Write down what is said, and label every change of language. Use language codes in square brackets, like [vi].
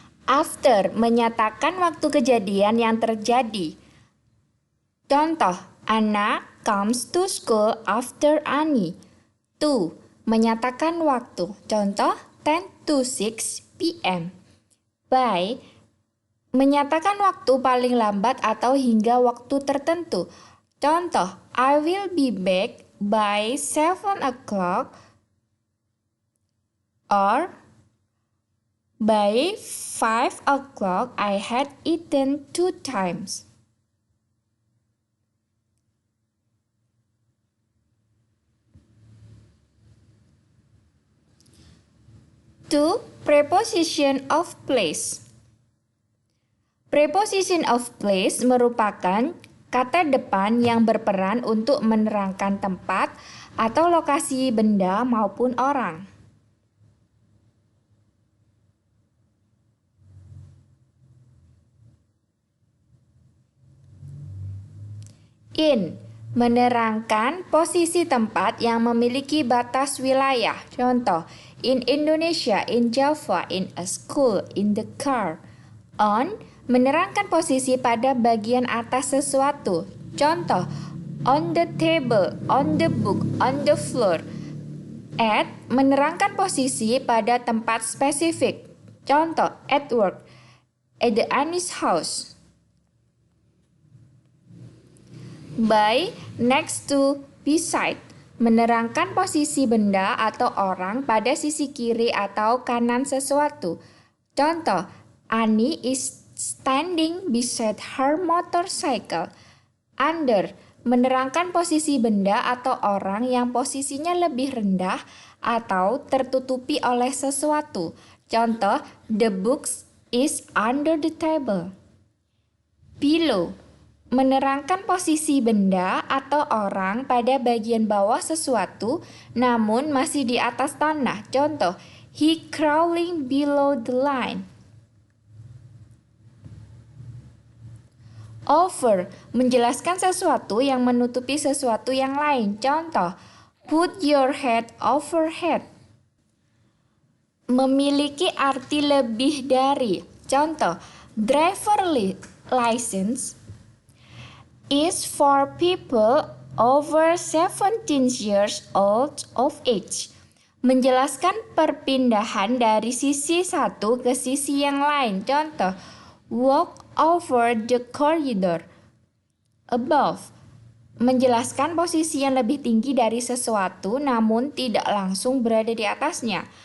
[id] After menyatakan waktu kejadian yang terjadi. Contoh [en] Anna comes to school after Annie. [id] To menyatakan waktu. Contoh [en] 10 to 6 p.m. [id] By menyatakan waktu paling lambat atau hingga waktu tertentu. Contoh [en] I will be back by 7 o'clock or by 5 o'clock I had eaten 2 times. To preposition of place. [id] Preposition of place merupakan kata depan yang berperan untuk menerangkan tempat atau lokasi benda maupun orang. In menerangkan posisi tempat yang memiliki batas wilayah. Contoh, [en] in Indonesia, in Java, in a school, in the car. [id] On menerangkan posisi pada bagian atas sesuatu. Contoh, [en] on the table, on the book, on the floor. [id] At menerangkan posisi pada tempat spesifik. Contoh, [en] at work, at the Annie's house. [id] By, next to, beside menerangkan posisi benda atau orang pada sisi kiri atau kanan sesuatu. Contoh, [en] Annie is standing beside her motorcycle. [id] Under menerangkan posisi benda atau orang yang posisinya lebih rendah atau tertutupi oleh sesuatu. Contoh, [en] the book is under the table. Below [id] menerangkan posisi benda atau orang pada bagian bawah sesuatu namun masih di atas tanah. Contoh, [en] he crawling below the line. [id] Over, menjelaskan sesuatu yang menutupi sesuatu yang lain. Contoh, [en] put your head over head. [id] Memiliki arti lebih dari. Contoh, [en] driver license is for people over 17 years old of age. [id] Menjelaskan perpindahan dari sisi satu ke sisi yang lain. Contoh, [en] walk over the corridor. [id] Above, menjelaskan posisi yang lebih tinggi dari sesuatu namun tidak langsung berada di atasnya.